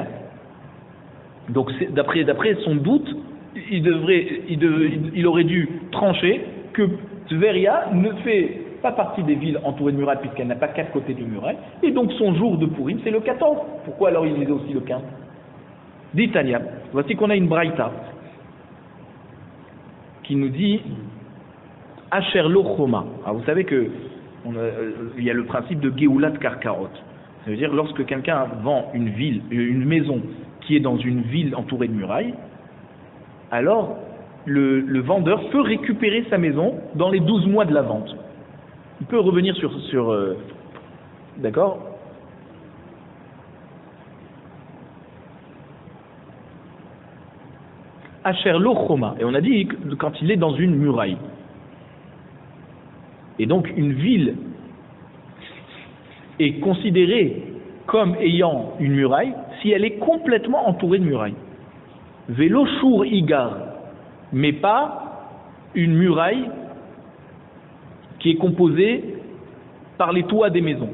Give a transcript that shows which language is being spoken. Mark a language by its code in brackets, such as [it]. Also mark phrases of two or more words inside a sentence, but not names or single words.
[fr] Donc d'après son doute, il aurait dû trancher que Tveria ne fait pas partie des villes entourées de murailles puisqu'elle n'a pas 4 côtés de murailles, et donc son jour de Purim c'est le 14. Pourquoi alors il lisait aussi le 15? Dit Tania, voici qu'on a une braïta qui nous dit [he] אשר לו חומה. [fr] Alors vous savez que il y a le principe de [he] גאולת קרקעות. [fr] Ça veut dire lorsque quelqu'un vend une maison qui est dans une ville entourée de murailles, alors le vendeur peut récupérer sa maison dans les 12 mois de la vente. Il peut revenir sur d'accord, [he] אשר לו חומה. [fr] Et on a dit quand il est dans une muraille. Et donc une ville est considérée comme ayant une muraille si elle est complètement entourée de murailles. [he] ולא שור איגר, [fr] mais pas une muraille qui est composée par les toits des maisons.